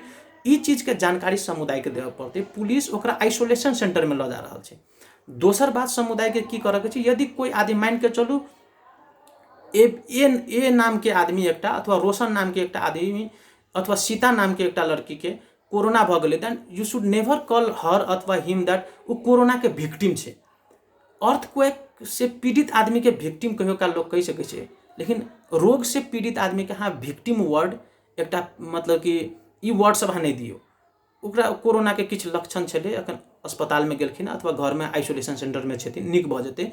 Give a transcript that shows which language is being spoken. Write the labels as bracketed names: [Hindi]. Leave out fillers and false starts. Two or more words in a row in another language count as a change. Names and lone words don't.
[Maithili] ई चीज के जानकारी समुदाय के देबऽ पड़तै। पुलिस ओकरा [English] isolation centre [Maithili] में ल जा रहल छै। दोसर बात समुदाय के की करऽ के छै, यदि कोई आदमी मान के चलू ए नाम के आदमी एकटा अथवा रोशन नाम के एकटा आदमी अथवा सीता नाम के एकटा लड़की के कोरोना भ गेलै, [English] then you should never call her अथवा him that [Maithili] वो कोरोना के विक्टिम छै। अर्थक्वेक से पीड़ित आदमी के विक्टिम कहियो काल लोग कहि सकै छै, लेकिन रोग से पीड़ित आदमी के अहाँ [English] victim word [Maithili] एकटा मतलब कि ई वर्ड सब अहाँ नहीं दियौ। ओकरा कोरोना के किछु लक्षण छलै, अखन अस्पताल में गेलखिन अथवा घर में [English] isolation centre [Maithili] में छथिन, नीक भ जेतै।